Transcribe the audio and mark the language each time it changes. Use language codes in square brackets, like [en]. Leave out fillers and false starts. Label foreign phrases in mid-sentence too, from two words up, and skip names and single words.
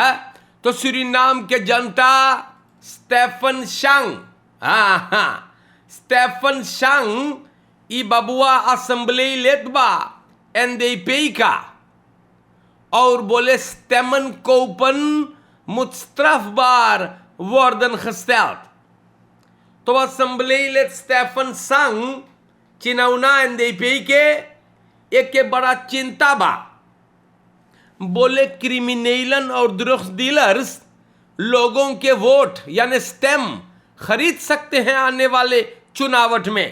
[hns] तो सूरीनाम के जनता स्टेफन सांग, हाँ स्टेफन सांग ई बबुआ असेंबली लेत बा NDP का, और बोले [nl] stemmen kopen moet strafbaar worden gesteld। [hns] तो असेंबली लेत स्टेफन सांग चिनौना NDP के एक के बड़ा चिंता बा। बोले क्रिमिनलन और [en] drugs dealers [hns] लोगों के वोट यानी स्टेम खरीद सकते हैं आने वाले चुनावट में।